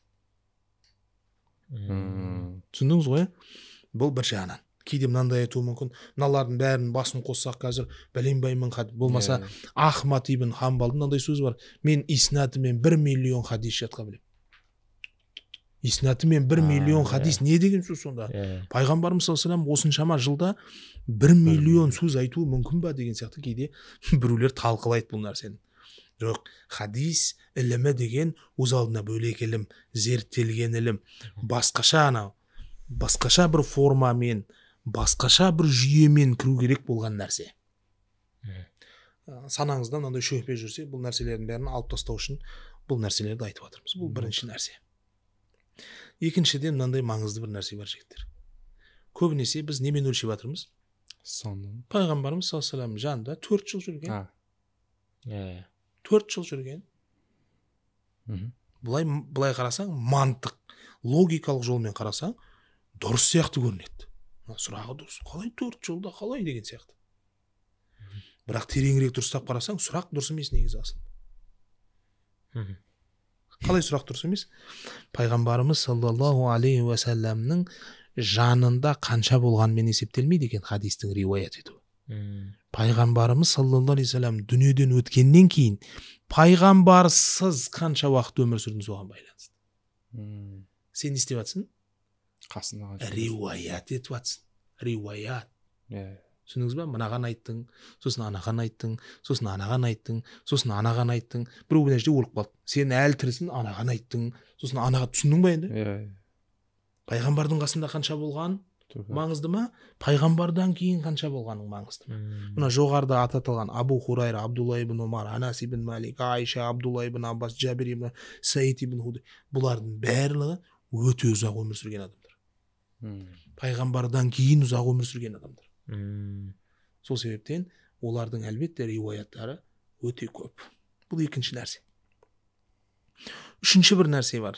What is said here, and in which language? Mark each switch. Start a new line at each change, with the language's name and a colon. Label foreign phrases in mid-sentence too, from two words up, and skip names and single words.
Kazakh: Түсіндіңіз ғой? Бұл бір жағынан. Кейде мынандай айтуы мүмкін. Мыналардың бәрін басын қоссақ қазір бәленбай мың хадис. Болмаса Ахмад ибн Хамбалдың мынандай сөзі бар. Мен иснатымен 1 миллион хадис жатқа білем. Иснатымен 1 миллион хадис не деген сөз сонда? Пайғамбарымыз
Arabic: صلى الله عليه وسلم
Kazakh: осыншама жылда 1 миллион сөз айтуы мүмкін ба деген сияқты кейде біреулер талқылайды бұл нәрсені. Жоқ, хадис ілімі деген өз алдына бөлек ілім, зерттелген ілім, басқаша бір формамен, басқаша бір жүйемен кіру керек болған нәрсе. Санаңызда мынандай шөпе жүрсе, бұл нәрселердің бәрін алып тастау үшін бұл нәрселерді айтып жатырмыз. Бұл бірінші нәрсе. Екіншіден мынандай маңызды бір нәрсе бар жігіттер. Көбінесе біз немен өлшеп жатырмыз? Санын. Пайғамбарымыз
Arabic: صلى الله عليه وسلم
Kazakh: жанында 4 жыл жүрген. 4 жыл жүрген. Бұлай қарасаң, мантық, логикалық жолмен қарасаң, дұрыс сияқты көрінеді. Сұрағы дұрыс. Қалай 4 жылда, қалай деген сияқты. Бірақ тереңірек дұрыстап қарасаң, сұрақ дұрыс емес негізі асылында. Қалай сұрақ дұрыс емес? Пайғамбарымыз
Arabic: صلى الله عليه وسلم
Kazakh: жанында қанша болғанмен есептелмейді екен хадистің риуаят етуі. Пайғамбарымыз
Arabic: صلى الله عليه وسلم
Kazakh: дүниеден өткеннен кейін пайғамбарсыз қанша уақыт өмір сүрдіңіз оған байланысты. Сен не істеп жатсың? Риуаят етіп жатсың. Риуаят. Түсіндіңіз ба? Мынаған айттың, сосын анаған айттың, сосын анаған айттың, сосын анаған айттың. Бір мына жерде өліп қалды. Сен әлі тірісің, анаған айттың, сосын анаға. Түсіндің ба енді? Пайғамбардың қасында қанша болған маңызды ма? Пайғамбардан кейін қанша болғаның маңызды ма? Мына жоғарыда ататылған Абу Хурайра, Абдулла ибн Омар, Анас ибн Малик, Айша, Абдулла ибн Аббас, Джабир ибн Саид ибн Худ, бұлардың барлығы өте ұзақ өмір сүрген адамдар. Пайғамбардан кейін ұзақ өмір сүрген адамдар. Сол себептен олардың әлбетте риуаяттары өте көп. Бұл екінші нәрсе. Үшінші бір нәрсе бар.